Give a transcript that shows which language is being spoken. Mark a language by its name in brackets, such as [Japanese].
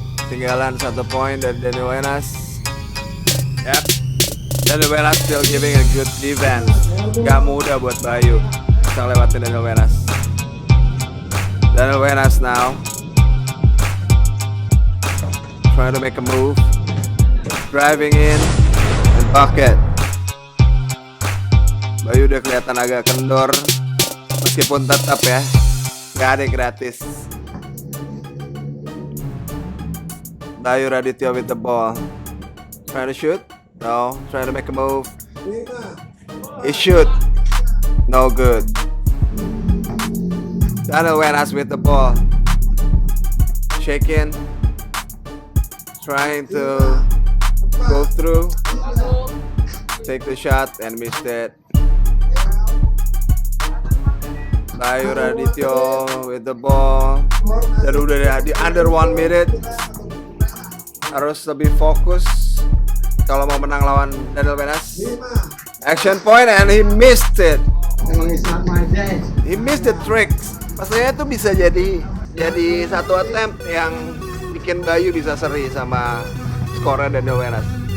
[Indonesian] Tinggalan 1 poin dari Daniel Wenas. Yep. [English] Daniel Wenas still giving a good defense. [Indonesian] Gak mudah buat Bayu bisa lewatin Daniel Wenas. [English] Daniel Wenas now trying to make a move, driving in and bucket. [Indonesian] Bayu udah kelihatan agak kendor, meskipun tetap ya gak ada yang gratis. [English] Bayu Radityo with the ball, trying to shoot, no, trying to make a move. He shoot, no good. Daniel Wenas with the ball, shaking, trying to go through, take the shot and missed it. [Indonesian] Bayu Radityo [English] with the ball, [Indonesian] dan udah di [English] under 1 minute, [Indonesian] harus lebih fokus kalau mau menang lawan Daniel Wenas. [English] Action point and he missed it. He missed the tricks. [Indonesian] Pastinya itu bisa jadi satu attempt yang bikin Bayu bisa seri sama skornya Daniel Wenas.